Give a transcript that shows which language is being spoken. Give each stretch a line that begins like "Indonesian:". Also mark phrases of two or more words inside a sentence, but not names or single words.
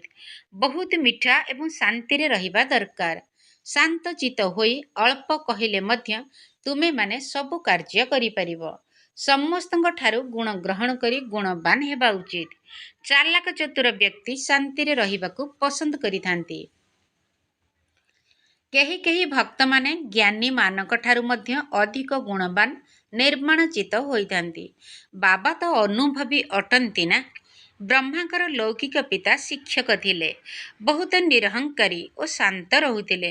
Odia: ବହୁତ ମିଠା ଏବଂ ଶାନ୍ତିରେ ରହିବା ଦରକାର। ଶାନ୍ତ ଚିତ୍ତ ହୋଇ ଅଳ୍ପ କହିଲେ ମଧ୍ୟ ତୁମେ ମାନେ ସବୁ କାର୍ଯ୍ୟ କରି ପାରିବ। ସମସ୍ତଙ୍କ ଠାରୁ ଗୁଣ ଗ୍ରହଣ କରି ଗୁଣବାନ ହେବା ଉଚିତ। ଚାଲାକ ଚତୁର ବ୍ୟକ୍ତି ଶାନ୍ତିରେ ରହିବାକୁ ପସନ୍ଦ କରିଥାନ୍ତି। କେହି କେହି ଭକ୍ତମାନେ ଜ୍ଞାନୀମାନଙ୍କଠାରୁ ମଧ୍ୟ ଅଧିକ ଗୁଣବାନ ନିର୍ମାଣଚିତ ହୋଇଥାନ୍ତି। ବାବା ତ ଅନୁଭବୀ ଅଟନ୍ତି ନା। ବ୍ରହ୍ମାଙ୍କର ଲୌକିକ ପିତା ଶିକ୍ଷକ ଥିଲେ। ବହୁତ ନିରହଙ୍କାରୀ ଓ ଶାନ୍ତ ରହୁଥିଲେ।